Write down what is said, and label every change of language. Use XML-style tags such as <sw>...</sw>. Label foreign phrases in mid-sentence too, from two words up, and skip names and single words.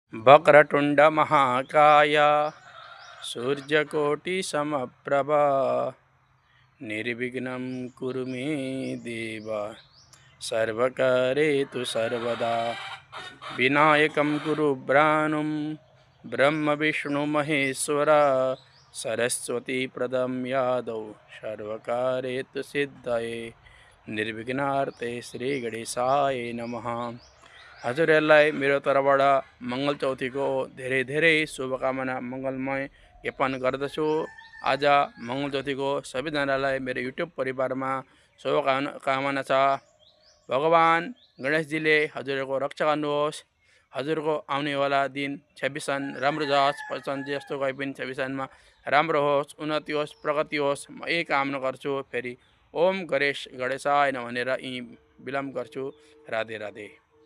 <sa>वक्रतुंड महाकाय सूर्यकोटि समप्रभा निर्विघ्नं कुरु मे देव सर्वकार्येषु सर्वदा विनायकं कुरु ब्राह्मणं ब्रह्म विष्णु महेश्वर सरस्वती प्रदं यादव सर्वकार्येषु सिद्धये निर्विघ्नार्थे श्री गणेशाय नमः।</sa> <ne>हजुरहरूलाई मेरो तर्फबाट मङ्गल चौथीको धेरै धेरै शुभकामना मङ्गलमय ज्ञापन गर्दछु। आज मङ्गल चौथीको सबैजनालाई मेरो युट्युब परिवारमा शुभकामना छ। भगवान गणेशजीले हजुरहरूको रक्षा गर्नुहोस्। हजुरको आउनेवाला दिन 26 सन राम्रो जाओस्, 25 सन जस्तो गए पनि 26 सनमा राम्रो होस्, उन्नति होस्, प्रगति होस्, म यही कामना गर्छु। फेरि</ne> <sa>ओम गणेशाय नमः</sa> <ne>भनेर यी विलम्ब गर्छु। राधे राधे।</ne>